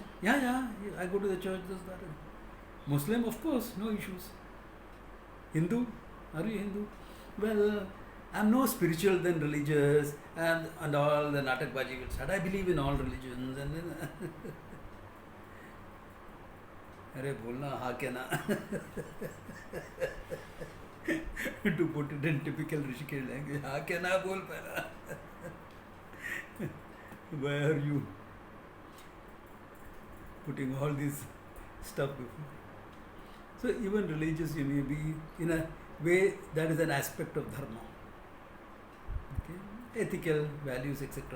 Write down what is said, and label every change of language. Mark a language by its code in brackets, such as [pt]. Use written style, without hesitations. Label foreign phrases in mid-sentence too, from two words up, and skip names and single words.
[en] Yeah, I go to the church, this, that. Muslim, of course, no issues. Hindu? Are you Hindu? Well, I'm no spiritual than religious and all the Natakbaji will start. I believe in all religions. And then [hi] अरे बोलना है क्या ना? [en] To put it in typical Rishikesh language, [hi] है क्या ना बोल पेरा? [en] Why are you putting all this stuff before? So even religious, you may be in a way that is an aspect of dharma. Okay? Ethical values, etc.